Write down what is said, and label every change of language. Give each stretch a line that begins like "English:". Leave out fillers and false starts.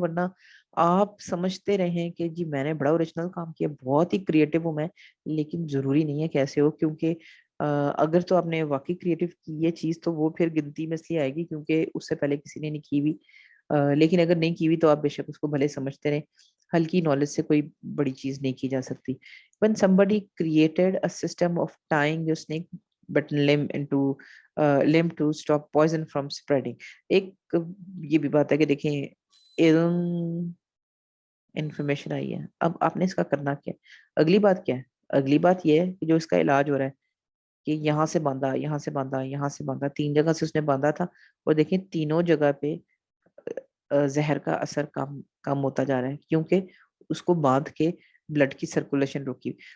Urdu: ورنہ آپ سمجھتے رہیں کہ جی میں نے بڑا اوریجنل کام کیا, بہت ہی کریٹو ہوں میں, لیکن ضروری نہیں ہے کیسے ہو. کیونکہ اگر تو آپ نے واقعی کریٹو کی یہ چیز تو وہ پھر گنتی میں اس لیے آئے گی کیونکہ اس سے پہلے کسی نے نہیں کی ہوئی. لیکن اگر نہیں کی ہوئی تو آپ بے شک اس کو بھلے سمجھتے رہیں, ہلکی نالج سے کوئی بڑی چیز نہیں کی جا سکتی.
English: When somebody created a system of tying your snake button limb to stop poison from spreading.
Urdu: ایک یہ بھی بات ہے کہ دیکھیں علم انفارمیشن آئی ہے, اب آپ نے اس کا کرنا کیا. اگلی بات کیا ہے؟ اگلی بات یہ ہے کہ جو اس کا علاج ہو رہا ہے کہ یہاں سے باندھا, یہاں سے باندھا, یہاں سے باندھا, 3 جگہ سے اس نے باندھا تھا, اور دیکھیں تینوں جگہ پہ زہر کا اثر کم ہوتا جا رہا ہے کیونکہ اس کو باندھ کے بلڈ کی سرکولیشن روکی.